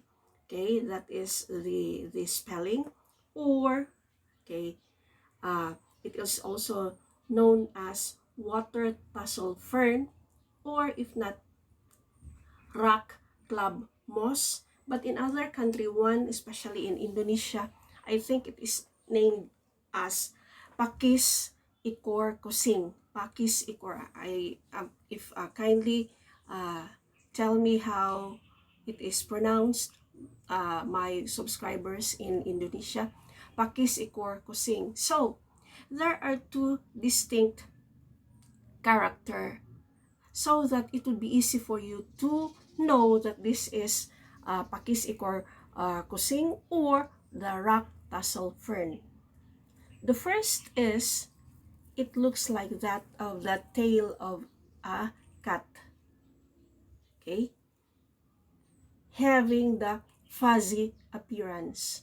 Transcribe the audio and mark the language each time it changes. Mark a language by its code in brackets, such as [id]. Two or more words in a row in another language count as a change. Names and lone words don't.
[en] Okay, that is the spelling. Or okay, it is also known as water tassel fern, or if not, rock club moss. But in other country, one especially in Indonesia, I think it is named as [ms] Pakis ikor kusing. Pakis ikor. [en] If kindly tell me how it is pronounced, my subscribers in Indonesia. [ms] Pakis ikor kusing. [en] So there are two distinct character, so that it would be easy for you to know that this is [ms] Pakis ikor kusing [en] or the rock tassel fern. The first is, it looks like that of the tail of a cat. Okay, having the fuzzy appearance.